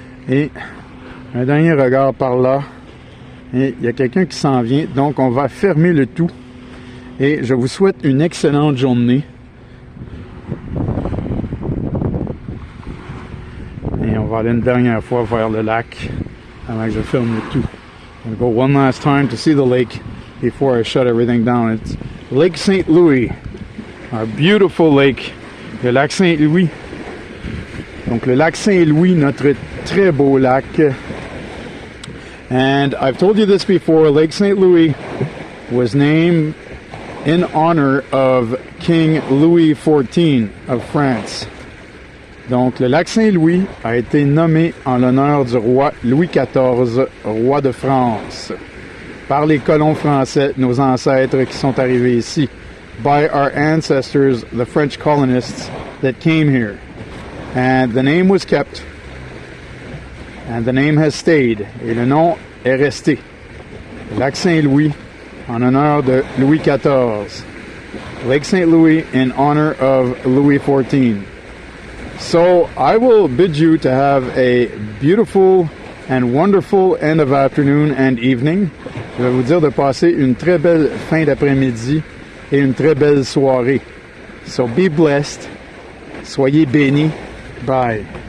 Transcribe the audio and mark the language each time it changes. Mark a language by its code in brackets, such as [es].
[fr] Et un dernier regard par là. Et il y a quelqu'un qui s'en vient. Donc, on va fermer le tout. Et je vous souhaite une excellente journée. Et on va aller une dernière fois vers le lac avant que je ferme le tout. [en] I'm going to go one last time to see the lake before I shut everything down. It's Lake St. Louis, our beautiful lake. Le lac Saint-Louis. [fr] Donc, le lac Saint-Louis, notre très beau lac. [en] And I've told you this before, Lake St. Louis was named in honor of King Louis XIV of France. [fr] Donc, le lac Saint-Louis a été nommé en l'honneur du roi Louis XIV, roi de France. par les colons français, nos ancêtres qui sont arrivés ici. [en] By our ancestors, the French colonists that came here. And the name was kept. And the name has stayed. [fr] Et le nom est resté. Lac Saint-Louis, en honneur de Louis XIV. Lake St. [en] Louis in honor of Louis XIV. So I will bid you to have a beautiful and wonderful end of afternoon and evening. [fr] Je vais vous dire de passer une très belle fin d'après-midi et une très belle soirée. [en] So be blessed. [fr] Soyez bénis. Bye.